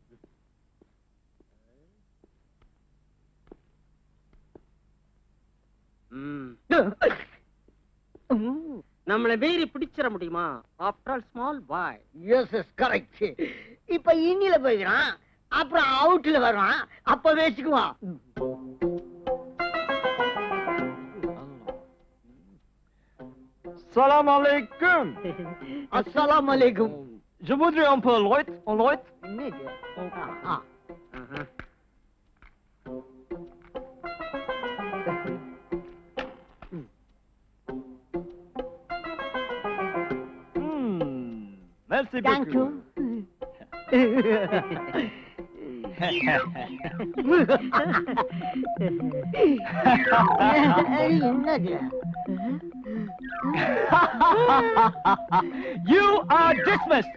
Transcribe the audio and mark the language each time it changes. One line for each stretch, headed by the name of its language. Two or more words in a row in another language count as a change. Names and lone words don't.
Tamil: நம்மள மீறி பிடிச்சிட முடியுமா?
English: after all small boy. yes yes correct.
Tamil: இப்ப இன்னில போய்க்கிறான், அப்புறம் அவுட்ல வர்றான், அப்ப வேச்சுக்குவான்.
Arabic: سلام عليكم. السلام عليكم.
French: Je voudrais un peu Lloyd. En Lloyd.
Tamil: என்னது?
French: Merci
English: Thank you. என்னது? You are dismissed.